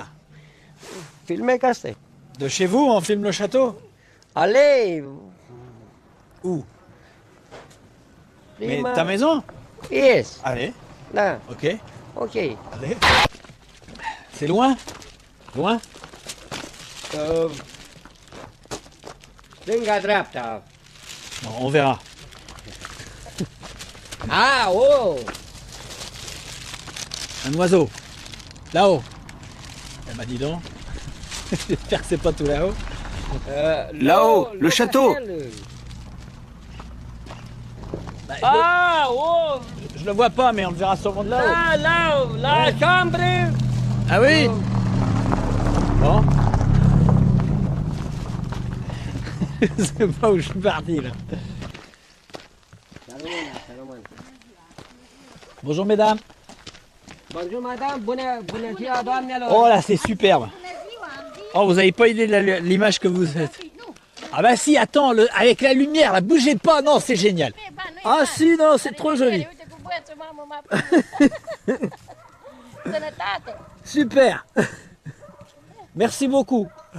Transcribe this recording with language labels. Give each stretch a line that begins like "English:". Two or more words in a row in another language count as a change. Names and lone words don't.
French: Filme-Castel. de chez vous, on filme le château? Allez, Où? Mais prima- ta maison? Yes, Allez, là, ok, ok. allez. C'est loin? Loin?
Romanian: Stânga-dreapta.
French: Bon, on verra. Ah, oh! Un oiseau. Là-haut. Eh ben dis donc. J'espère que c'est pas tout là-haut. Là-haut, le château. Ah, oh! Je le vois pas, mais on le verra sûrement de là-haut. Là, la chambre. Ah oui? Bon. Je sais pas où je suis parti là. Bonjour mesdames. Bonjour madame,
Romanian: bună ziua doamnelor.
French: Oh là, c'est superbe. Oh, vous avez pas idée de l'image que vous êtes. Ah bah si, attends, avec la lumière, là, bougez pas, non, c'est génial. Ah si, non, c'est trop joli. Super. Merci beaucoup.